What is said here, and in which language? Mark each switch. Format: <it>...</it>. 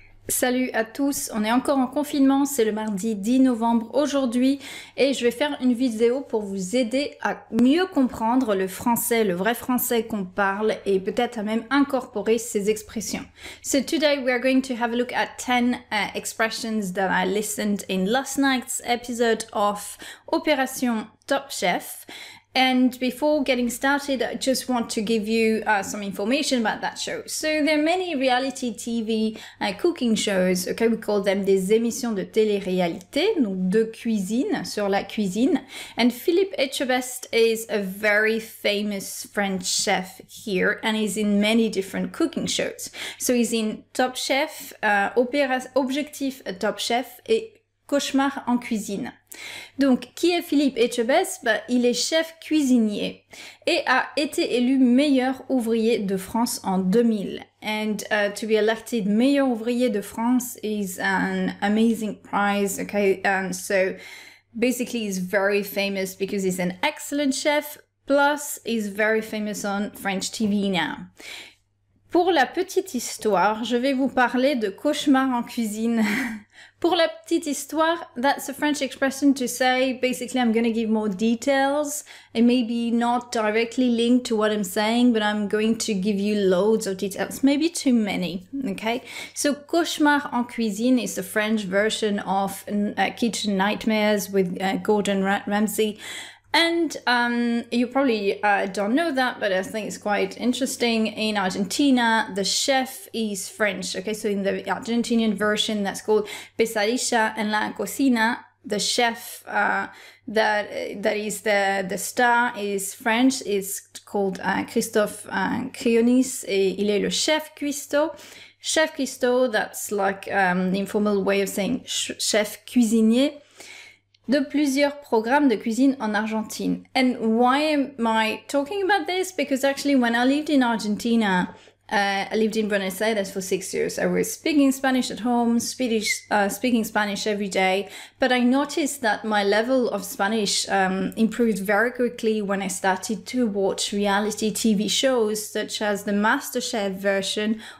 <fr>Salut à tous, on est encore en confinement, c'est le mardi 10 novembre aujourd'hui et je vais faire une vidéo pour vous aider à mieux comprendre le français, le vrai français qu'on parle et peut-être à même incorporer ces expressions.</fr> <en>So today we are going to have a look at 10 expressions that I listened in last night's episode of Opération Top Chef. And before getting started, I just want to give you some information about that show. So there are many reality TV cooking shows, okay, we call them</en> <fr>des émissions de télé-réalité, donc de cuisine, sur la cuisine.</fr> <en>And Philippe Etchebest is a very famous French chef here, and he's in many different cooking shows. So he's in Top Chef, Objectif Top Chef et Cauchemar en cuisine.</en> <fr>Donc, qui est Philippe Etchebest? Il est chef cuisinier et a été élu meilleur ouvrier de France en 2000.</fr> <en>And to be elected meilleur ouvrier de France is an amazing prize, okay? And so basically he's very famous because he's an excellent chef, plus he's very famous on French TV now.</en> <fr>Pour la petite histoire, je vais vous parler de cauchemar en cuisine. Pour la petite histoire,</fr> <en>that's a French expression to say, basically I'm going to give more details. It may be not directly linked to what I'm saying, but I'm going to give you loads of details, maybe too many, okay? So cauchemar en cuisine is the French version of Kitchen Nightmares with Gordon Ramsay. And you probably don't know that, but I think it's quite interesting. In Argentina, the chef is French. Okay, so in the Argentinian version, that's called Pesadilla en la Cocina. The chef that is the star is French. It's called Christophe Crionis.</en> <fr>Il est le chef cuistot.</fr> <en>Chef cuistot, that's like the informal way of saying chef cuisinier.</en> <fr>De plusieurs programmes de cuisine en Argentine.</fr> <en>And why am I talking about this? Because actually when I lived in Argentina, I lived in Buenos Aires for 6 years. I was speaking Spanish at home, speaking Spanish every day, but I noticed that my level of Spanish improved very quickly when I started to watch reality TV shows such as the MasterChef version</en>